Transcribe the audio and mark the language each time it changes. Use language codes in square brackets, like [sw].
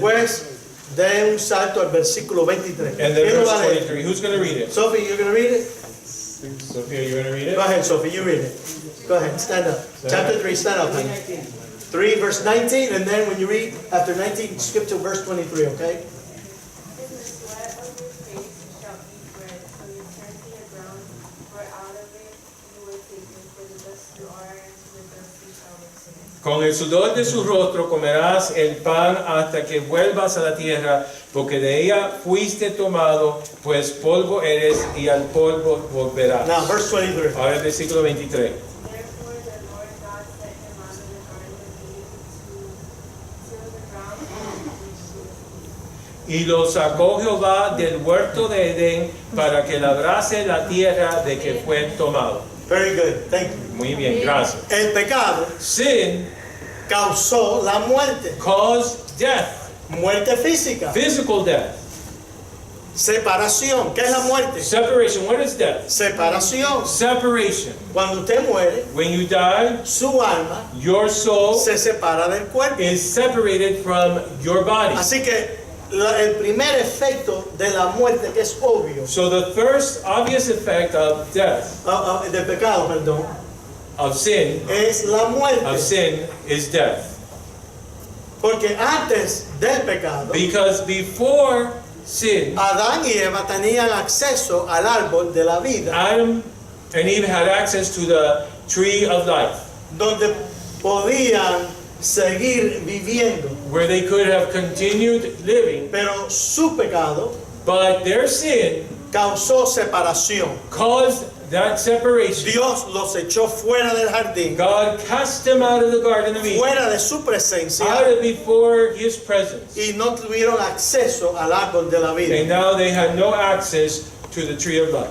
[es] después de un salto al versículo 23. [en] and then [es] ¿Quién lo [en] verse [es] va a leer? [en] 23. Who's going to read it? Sophie, you're going to read it? Sophia, you're going to read Go it? ahead, Sophie, you read it. Go ahead, stand up. Chapter 3, stand up. honey. 3 verse 19, and then when you read after 19, skip to verse 23, okay? In the sweat of your face shall eat bread, from your tent to your ground, for out of it you were taken, for the dust you are, and to the dust you shall return. [es] Con el sudor de su rostro comerás el pan hasta que vuelvas a la tierra, porque de ella fuiste tomado, pues polvo eres y al polvo volverás. [en] Now, verse 23. [es] Ahora el versículo 23. [en] Therefore the Lord God set him out of the garden of Eden to till the ground and reach [es] Y lo sacó Jehová del huerto de Edén para que labrase la tierra de que fue tomado. [en] Very good, thank you. [es] Muy bien, gracias. El pecado [en] Sin [es] causó la muerte, [en] caused death, [es] muerte física, [en] physical death, [es] separación. ¿Qué es la muerte? [en] separation. What is death? [es] Separación. [en] Separation. [es] Cuando usted muere, [en] When you die, [es] su alma [en] your soul [es] se separa del cuerpo. [en] is separated from your body. [es] Así que el primer efecto de la muerte, que es obvio, [en] So the first obvious effect of death, [es] del pecado, perdón, [en] of sin, [es] es la muerte. [en] is death. [es] Porque antes del pecado, [en] Because before sin, [es] Adán y Eva tenían acceso al árbol de la vida, [en] Adam and Eve had access to the tree of life, [es] donde podían seguir viviendo. [en] where they could have continued living, [es] Pero su pecado [en] but their sin [es] causó separación. [en] caused that separation. [es] Dios los echó fuera del jardín, [en] God cast them out of the Garden of Eden, [es] fuera de su presencia, [en] out of before His presence, [es] y no tuvieron acceso al árbol de la vida. [en] and now they had no access to the tree of life.